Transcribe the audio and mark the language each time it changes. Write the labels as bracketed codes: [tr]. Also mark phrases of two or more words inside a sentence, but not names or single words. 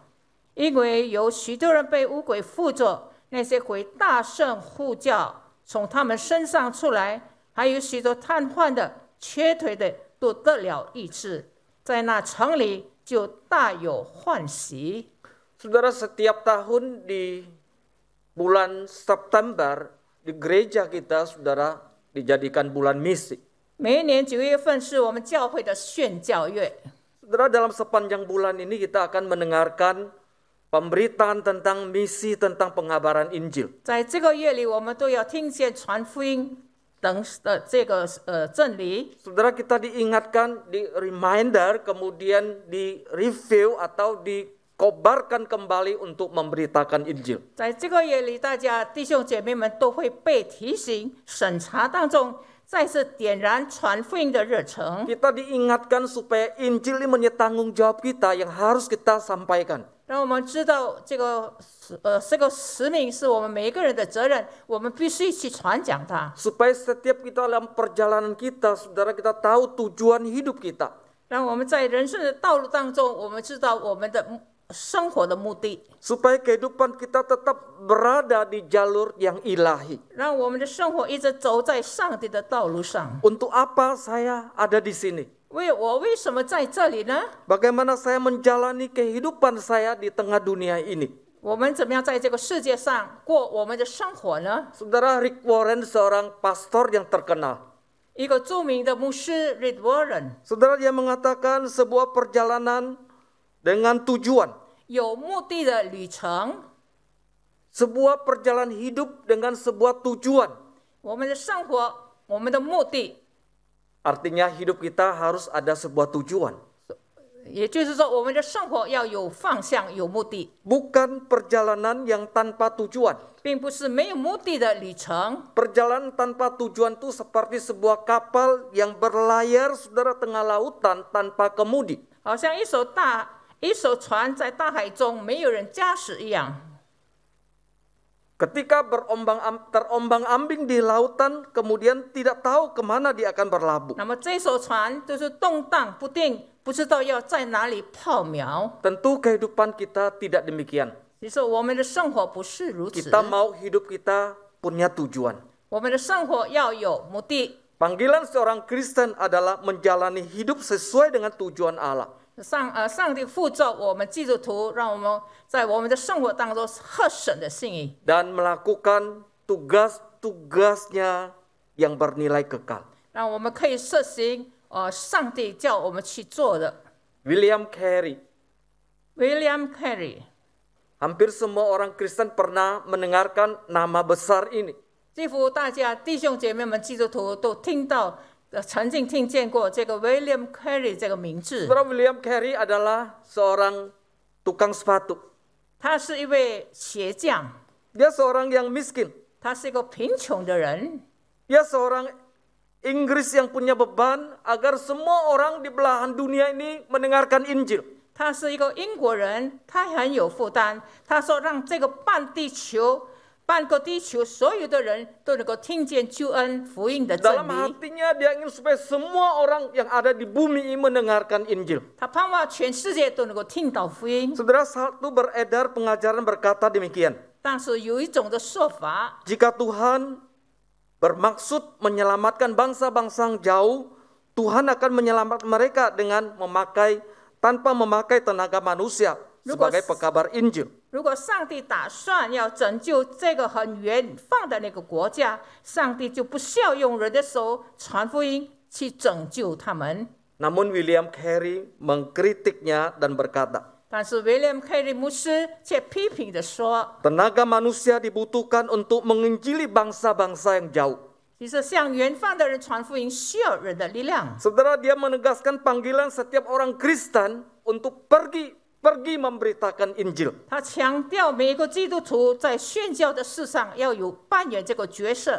[zh] 因为有许多人被污鬼附着，那些鬼大声呼叫，从他们身上出来，还有许多瘫痪的、瘸腿的都得了医治，在那城里就大有欢喜。 [id] Saudara, setiap tahun di bulan September di gereja kita, saudara, dijadikan bulan misi. [zh] 每一年9月份是我们教会的宣教月。 [id] Saudara, dalam sepanjang bulan ini kita akan mendengarkan pemberitaan tentang misi, tentang pengabaran Injil. [zh] 在这个月里，我们都要听见传福音等的这个真理。 [id] Saudara, kita diingatkan, di reminder, kemudian di review atau dikobarkan kembali untuk memberitakan Injil. [zh] 在这个月里，大家弟兄姐妹们都会被提醒、审查当中，再次点燃传福音的热忱。 [id] Kita diingatkan supaya Injil ini menjadi tanggung jawab kita yang harus kita sampaikan. [zh] 让我们知道这个使命是我们每一个人的责任，我们必须去传讲它。 [id] Supaya setiap kita dalam perjalanan kita, saudara, kita tahu tujuan hidup kita. [zh] 让我们在人生的道路当中，我们知道我们的生活的目的。 [id] Supaya kehidupan kita tetap berada di jalur yang ilahi. [zh] 让我们的生活一直走在上帝的道路上。 [id] Untuk apa saya ada di sini? [zh] 为什么在这里呢？ [id] Bagaimana saya menjalani kehidupan saya di tengah dunia ini? [zh] 我们怎么样在这个世界上过我们的生活呢？ [id] Saudara, Rick Warren seorang pastor yang terkenal. [zh] 一个著名的牧师 Rick Warren [id] Saudara, dia mengatakan sebuah perjalanan dengan tujuan. [zh] 有目的的旅程， [id] Sebuah perjalanan hidup dengan sebuah tujuan. [zh] 我们的生活，我们的目的， [id] Artinya hidup kita harus ada sebuah tujuan. [zh] 也就是说，我们的生活要有方向、有目的， [id] bukan perjalanan yang tanpa tujuan. [zh] 并不是没有目的的旅程。 [id] Perjalanan tanpa tujuan itu seperti sebuah kapal yang berlayar saudara tengah lautan tanpa kemudi. [zh] 好像一艘船在大海中没有人驾驶一样。 [id] Ketika terombang-ambing di lautan, kemudian tidak tahu kemana dia akan berlabuh. [zh] 那么这艘船就是动荡不定，不知道要在哪里泡锚。 [id] Tentu kehidupan kita tidak demikian. [zh] 其实我们的生活不是如此， [id] Kita mau hidup kita punya tujuan. [zh] 我们的生活要有目的。 [id] Panggilan seorang Kristen adalah menjalani hidup sesuai dengan tujuan Allah. [zh] 上帝呼召我们基督徒，让我们在我们的生活当中合神的心意， [id] Dan melakukan tugas-tugasnya yang bernilai kekal. [zh] 让我们可以实行上帝叫我们去做的。 William Carey. William Carey， [id] Hampir semua orang Kristen pernah mendengarkan nama besar ini. [zh] 几乎大家弟兄姐妹们基督徒都曾经听见过这个 William Carey 这个名字。 [id] Saudara, William Carey adalah seorang tukang sepatu. [zh] 他是一位鞋匠， [id] Dia seorang yang miskin. [zh] 他是一个贫穷的人， [id] Dia seorang Inggris yang punya beban agar semua orang di belahan dunia ini mendengarkan Injil. [zh] 他是一个英国人，他很有负担。他说让这个半个地球所有的人都能够听见救恩福音的真 [id] Dalam [zh] 理。 [id] hatinya dia ingin supaya semua orang yang ada di bumi ini mendengarkan Injil. [zh] 他盼望全世界都能够听到福音。 [id] Saudara, satu beredar pengajaran berkata demikian. [zh] 但是有一种的说法， [id] Jika Tuhan bermaksud menyelamatkan bangsa-bangsa yang jauh, Tuhan akan menyelamatkan mereka dengan tanpa memakai tenaga manusia sebagai pekabar Injil. [zh] 如果上帝打算要拯救这个很远方的那个国家，上帝就不需要用人的手传福音去拯救他们。 [id] Namun William Carey mengkritiknya dan berkata, [zh] 但是 William Carey 牧师却批评地说， [id] tenaga manusia dibutuhkan untuk menginjili bangsa-bangsa yang jauh. [zh] 其实向远方的人传福音需要人的力量。 [id] Saudara, dia menegaskan panggilan setiap orang Kristen untuk pergi memberitakan Injil. [zh] 他强调每一个基督徒在宣教的事上要有扮演这个角色，